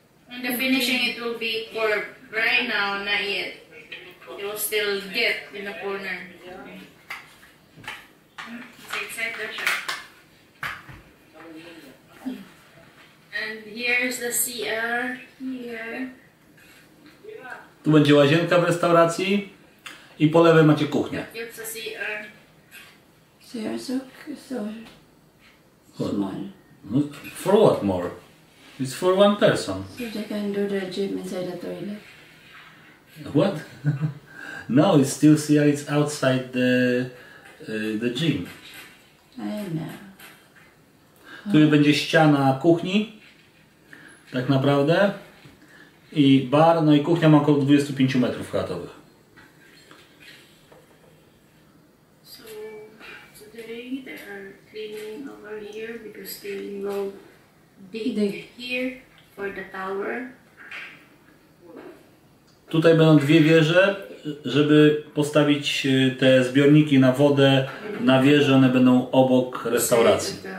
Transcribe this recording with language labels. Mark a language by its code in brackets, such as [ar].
[en] In the finishing, it will be curved. Right now, not yet. It will still get in the corner. It's excited, and here's the CR here. [pl] Tu będzie łazienka w restauracji i po lewej macie kuchnię. [en] It's a CR. CR so small. For what more? It's for one person. So they can do the gym inside the toilet. What? No, it's still CR. It's outside the gym. I know. [pl] Tu będzie ściana kuchni, tak naprawdę, i bar, no i kuchnia ma około 25 metrów kwadratowych. [en] So today they are cleaning over here because they will dig here for the tower. [pl] Tutaj będą 2 wieże, żeby postawić te zbiorniki na wodę na wieży, one będą obok restauracji.